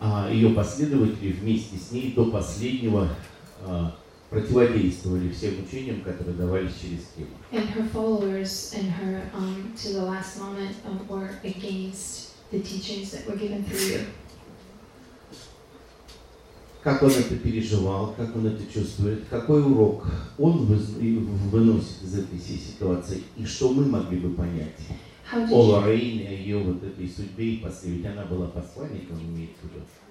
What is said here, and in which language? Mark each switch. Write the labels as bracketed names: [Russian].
[Russian] Ее последователи вместе с ней до последнего противодействовали всем учениям, которые давались через Киму. [English] And her followers and her to the last moment were against the teachings that were given through you. [Russian] Как он это переживал, как он это чувствует, какой урок он выносит из этой всей ситуации, и что мы могли бы понять о Лоррейне, о ее вот этой судьбе и после, ведь она была посланником, имеет в виду.